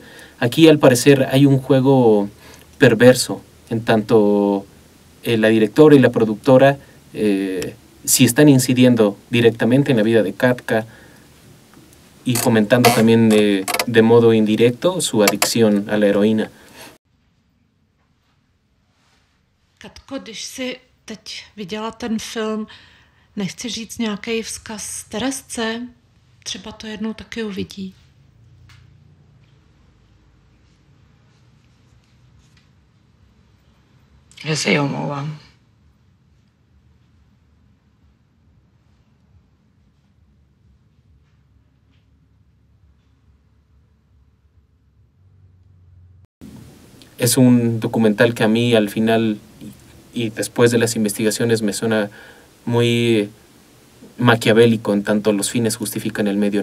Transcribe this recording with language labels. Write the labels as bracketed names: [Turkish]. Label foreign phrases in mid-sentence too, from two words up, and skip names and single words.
[Spanish] Aquí, al parecer, hay un juego perverso, en tanto la directora y la productora si están incidiendo directamente en la vida de Katka y fomentando también de modo indirecto su adicción a la heroína. [Czech] Katko, když si teď viděla ten film, nechci říct nějaký vzkaz Teresce? Třeba to jednou taky uvidí. Že se jí omlouvám. [Spanish] Es un documental que a mí al final y después de las investigaciones me suena muy maquiavélico, en tanto los fines justifican el medio.